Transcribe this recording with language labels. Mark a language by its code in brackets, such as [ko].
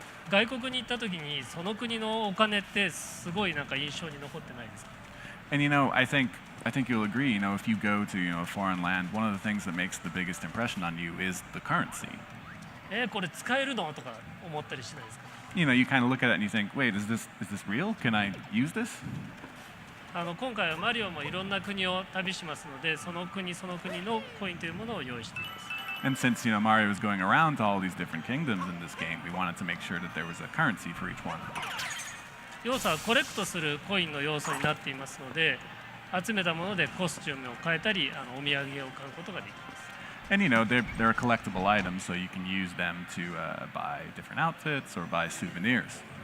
[ja] 外国に行った時にその国のお金ってすごいなんか印象に残ってないですか。 [en] And I think you'll agree. If you go to a foreign land, one of the things that makes the biggest impression on you is the currency. [ja] これ使えるのとか思ったりしないですか。 [en] you know, you kind of look at it and you think, wait, is this real? Can I use this? [ja] 今回はマリオもいろんな国を旅しますので、その国その国のコインというものを用意しています。 [en] And since Mario is going around to all these different kingdoms in this game, we wanted to make sure that there was a currency for each one. [ja] 要素はコレクトするコインの要素になっていますので、集めたものでコスチュームを変えたり、お土産を買うことができます。 [en] And they're collectible items, so you can use them to buy different outfits or buy souvenirs.